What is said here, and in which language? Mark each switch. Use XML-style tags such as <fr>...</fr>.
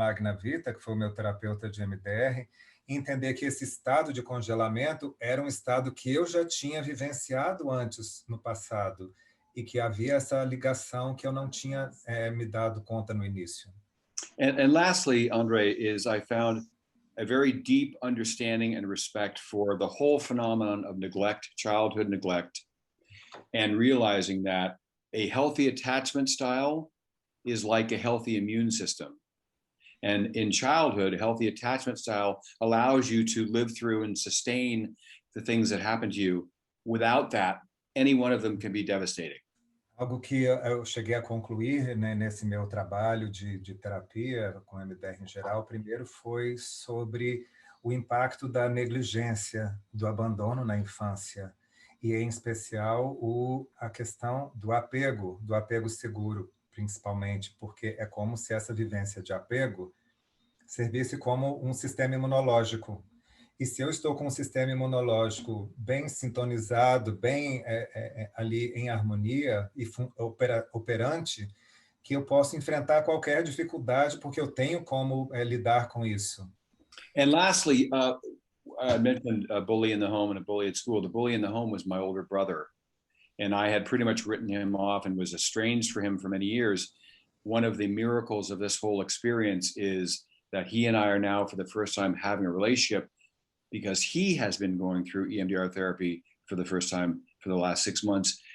<pt>Magnavita, que foi o meu terapeuta de EMDR, entender que esse estado de congelamento era um estado que eu já tinha vivenciado antes, no passado, e que havia essa ligação que eu não tinha me dado conta no início.</pt> <en>And lastly, André, is I found a very deep understanding and respect for the whole phenomenon of neglect, childhood neglect, and realizing that a healthy attachment style is like a healthy immune system. And in childhood, a healthy attachment style allows you to live through and sustain the things that happen to you. Without that, any one of them can be devastating.</en> <pt>Algo que eu cheguei a concluir, né, nesse meu trabalho de terapia com MDR em geral, primeiro foi sobre o impacto da negligência, do abandono na infância, e em especial a questão do apego seguro, principalmente, porque é como se essa vivência de apego servisse como um sistema imunológico. E se eu estou com um sistema imunológico bem sintonizado, bem ali em harmonia e operante, que eu posso enfrentar qualquer dificuldade, porque eu tenho como lidar com isso.</pt> <en>And lastly, I mentioned a bully in the home and a bully at school. The bully in the home was my older brother, and I had pretty much written him off and was estranged from him for many years. One of the miracles of this whole experience is that he and I are now, for the first time, having a relationship, because he has been going through EMDR therapy for the first time for the last 6 months.</en>